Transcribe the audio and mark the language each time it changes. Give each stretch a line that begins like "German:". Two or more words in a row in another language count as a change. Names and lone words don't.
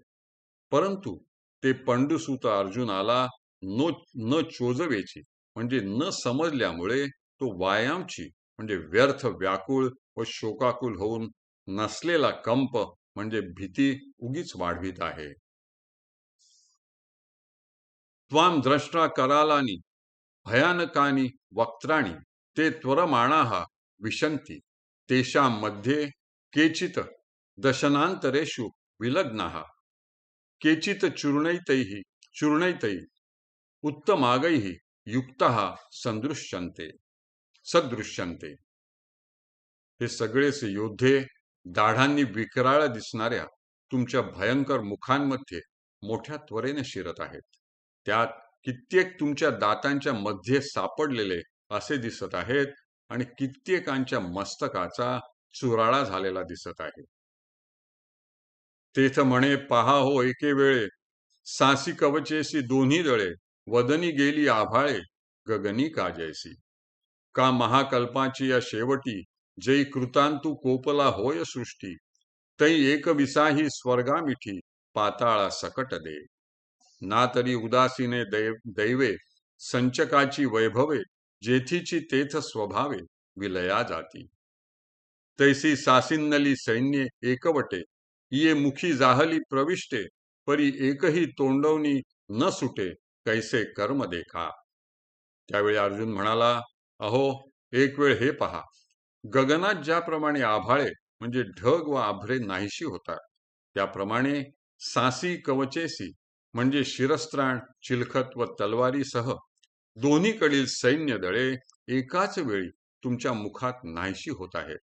Marathi: परंतु ते पंडुसूत अर्जुनाला न चोजवेची म्हणजे न समजल्यामुळे तो वायामची म्हणजे व्यर्थ व्याकुळ व शोकाकुल होऊन नसलेला कंप म्हणजे भीती उगीच वाढवित आहे.
Sanskrit: त्वाम द्रष्टा करालानी भयानकानी वक्त्राणी ते त्वरमाणाः विशन्ति. तेषां मध्ये केचित दशनांतरेषु विलग्नाः. केचित चूर्णैतै उत्तमागैः युक्ताः सदृश्यन्ते.
Marathi: हे सगळेच योद्धे दाढांनी विकराळ दिसणाऱ्या तुमच्या भयंकर मुखांमध्ये मोठ्या त्वरेने शिरत आहेत. त्यात कित्येक तुमच्या दातांच्या मध्ये सापडलेले असे दिसत आहेत आणि कित्येकांच्या मस्तकाचा चुराळा झालेला दिसत आहे. तेथ म्हणे पहा हो एके वेळे, सासी कवचेसी दोन्ही दळे, वदनी गेली आभाळे, गगनी काजैसी. का महाकल्पाची या शेवटी, जै कृतांतु कोपला होय सृष्टी, तै एक विसाही स्वर्गा मिठी, पाताळा सकट दे. ना तरी उदासीने दैवे, संचकाची वैभवे, जेथीची तेथ स्वभावे, विलया जाती. तैसी सासिन्नली सैन्ये एकवटे, ये मुखी जाहली प्रविष्टे, परी एकही तोंडवनी न सुटे, कैसे कर्म देखा. त्यावेळी अर्जुन म्हणाला, अहो एक वेळ हे पहा, गगनात ज्याप्रमाणे आभाळे म्हणजे ढग व आभ्रे नाहीशी होतात, त्याप्रमाणे सासी कवचेसी म्हणजे शिरस्त्राण, चिलखत व तलवारीसह दोन्हीकडील सैन्य दळे एकाच वेळी तुमच्या मुखात नाहीशी होत आहेत.